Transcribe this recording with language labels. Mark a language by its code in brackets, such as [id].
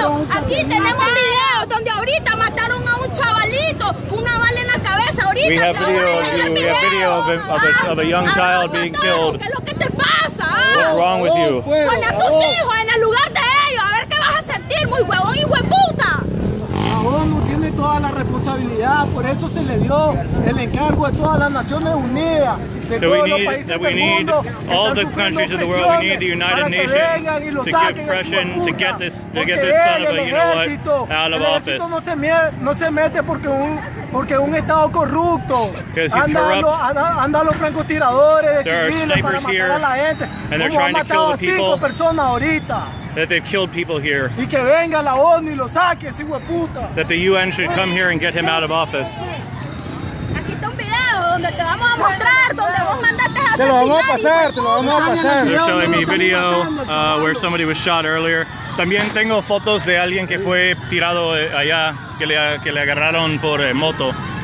[es] Aquí tenemos videos donde ahorita mataron a un chavalito, una bala en la cabeza. Ahorita [en] we have video of a young child being killed. [es] ¿Qué es lo que te pasa? [en] What's wrong with you? [es] Pon a tus hijos en el lugar de ellos, a ver qué vas a sentir, muy huevón y hueputa. La ONU tiene toda la responsabilidad, por eso se le dio el encargo de todas las Naciones Unidas. [en] So we need all the countries of the world. We need the United Nations to give pressure to get this son of a you know what out of office. [es] No se mete porque un estado corrupto. Andan los francotiradores de civiles para matar a la gente. Como han matado a 5 personas ahorita. [en] That they've killed people here. [es] Y que venga la ONU y lo saque, ese hueputa. [en] That the UN should come here and get him out of office. [es] Aquí está un video donde te vamos a mostrar, donde vos mandaste a te lo vamos a pasar. [en] They're showing me video where somebody was shot earlier. [es] También tengo fotos de alguien que fue tirado allá, que le agarraron por moto.